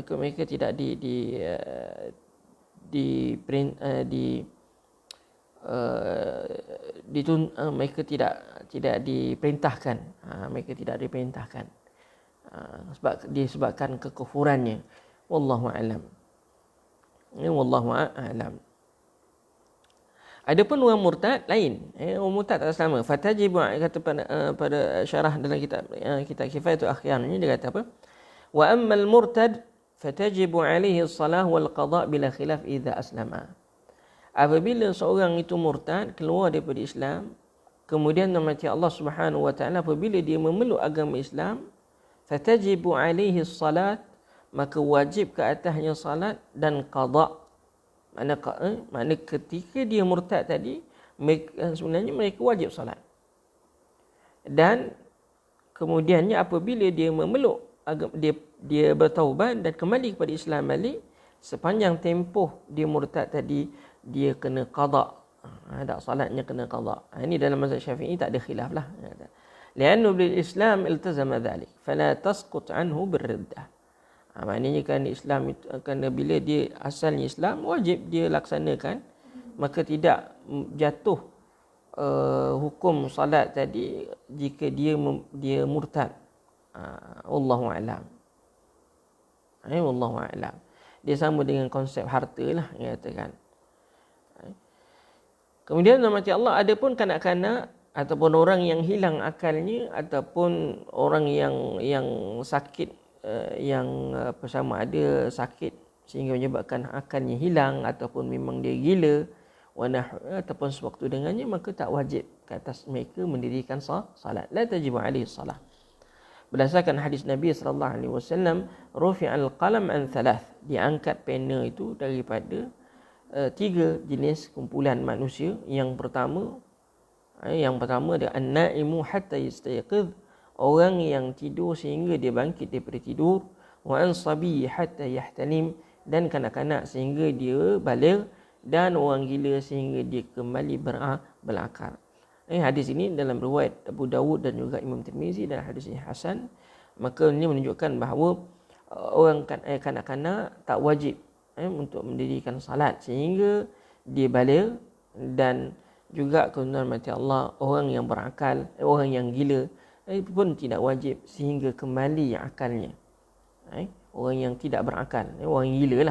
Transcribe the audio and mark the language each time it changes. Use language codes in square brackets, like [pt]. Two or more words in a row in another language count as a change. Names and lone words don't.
[ms] Mereka tidak mereka tidak diperintahkan, sebab disebabkan kekufurannya. [ar] والله أعلم. [ms] Adapun orang murtad lain. Orang murtad tak sama. Fatajibu, kata pada syarah dalam kitab Kifayatul Akhyar ni, dia kata apa? [ar] وأما المرتد فتجب عليه الصلاة والقضاء بلا خلاف إذا أسلم. [ms] Apabila seorang itu murtad, keluar daripada Islam, kemudian mati Allah Subhanahu wa taala, apabila dia memeluk agama Islam, [ar] فتجب عليه صلاة, [ms] maka wajib ke atasnya salat dan qada. Makna ketika dia murtad tadi, sebenarnya mereka wajib salat. Dan kemudiannya apabila dia memeluk agama, dia bertaubat dan kembali kepada Islam balik, sepanjang tempoh dia murtad tadi, dia kena qada. Tak salatnya kena qada. Ini dalam mazhab Syafi'i tak ada khilaf lah. [ar] لأنه بالإسلام التزم ذلك فلا تسقط عنه بالردة. [ms] Maknanya kan Islam itu, kerana bila dia asalnya Islam, wajib dia laksanakan, maka tidak jatuh hukum salat tadi jika dia murtad. [ar] والله أعلم. والله أعلم. [ms] Dia sama dengan konsep harta lah, yang katakan. Kemudian nama Allah, ada pun kanak-kanak ataupun orang yang hilang akalnya, ataupun orang yang sakit, yang sama ada sakit sehingga menyebabkan akalnya hilang, ataupun memang dia gila, ataupun sewaktu dengannya, maka tak wajib ke atas mereka mendirikan salat. [ar] لا تجب عليه صلاة. [ms] Berdasarkan hadis Nabi [ar] صلى الله عليه وسلم، رفع القلم عن ثلاث, [ms] diangkat pena itu daripada 3 jenis kumpulan manusia. Yang pertama adalah [ar] النائم حتى يستيقظ, [ms] orang yang tidur sehingga dia bangkit daripada tidur. [ar] والصبي حتى يحتلم, [ms] dan kanak-kanak sehingga dia baligh, dan orang gila sehingga dia kembali berakal. Hadis ini dalam riwayat Abu Dawud dan juga Imam Tirmizi, dan hadis ini hasan. Maka ini menunjukkan bahawa orang kanak-kanak tak wajib untuk mendirikan salat sehingga dia baligh. Dan juga kebenaran mati Allah, orang yang berakal, orang yang gila, pun tidak wajib sehingga kembali akalnya. Orang yang tidak berakal, orang yang gila lah.